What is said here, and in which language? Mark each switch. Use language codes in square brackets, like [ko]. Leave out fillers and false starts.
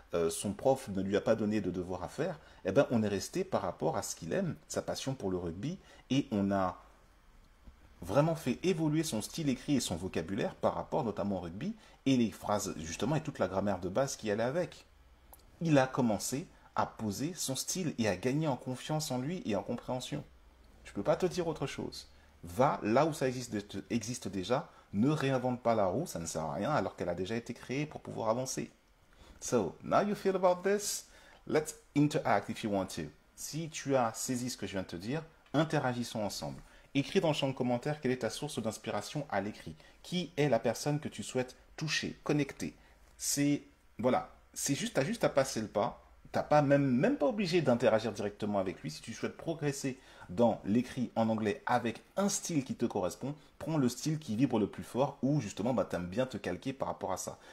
[fr] Son prof ne lui a pas donné de devoir à faire. Eh ben, on est resté par rapport à ce qu'il aime, sa passion pour le rugby et on a vraiment fait évoluer son style écrit et son vocabulaire par rapport notamment au rugby et les phrases justement et toute la grammaire de base qui allait avec. Il a commencé à poser son style et à gagner en confiance en lui et en compréhension. Je ne peux pas te dire autre chose. Va là où ça existe déjà, ne réinvente pas la roue, ça ne sert à rien alors qu'elle a déjà été créée pour pouvoir avancer. [en] So, now you feel about this, let's interact if you want to. [fr] Si tu as saisi ce que je viens de te dire, interagissons ensemble. Écris dans le champ de commentaires quelle est ta source d'inspiration à l'écrit. Qui est la personne que tu souhaites toucher, connecter. C'est voilà, t'as juste à passer le pas. T'as pas même pas obligé d'interagir directement avec lui. Si tu souhaites progresser dans l'écrit en anglais avec un style qui te correspond, prends le style qui vibre le plus fort ou justement bah, tu aimes bien te calquer par rapport à ça.